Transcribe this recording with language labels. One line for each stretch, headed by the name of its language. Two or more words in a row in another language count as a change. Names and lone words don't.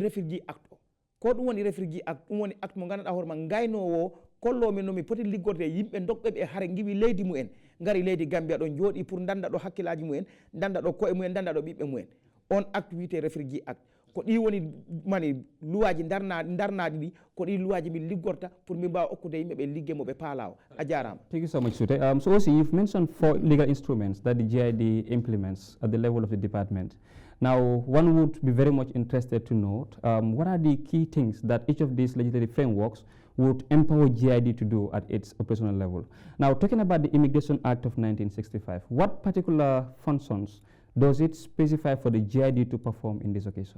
Fula: Refugee Act o ko ɗum woni Refugee Act ɗum woni acte mo ganduɗa hoore ma gaynowo kollomi nomi poti liggorde yimɓe dokɓe ɓe haare giwi leydi mumen gari leydi Gambia ɗon jooɗi pour danda ɗo hakkillaji mumen danda ɗo koye mumen danda ɗo ɓiɓɓe mumen on acte wiyete Refugee Act ko ɗi woni mani luwaji darnaɗi ɗi ko ɗi luwaji min liggorta pour min mbawa okkude yimɓe ɓe liggue mo ɓe paala o a jarama.
English: Thank you so much, Sute. So also you've mentioned 4 legal instruments that the GID implements at the level of the department. Now, one would be very much interested to note what are the key things that each of these legislative frameworks would empower GID to do at its operational level. Now, talking about the Immigration Act of 1965, what particular functions does it specify for the GID to perform in this occasion?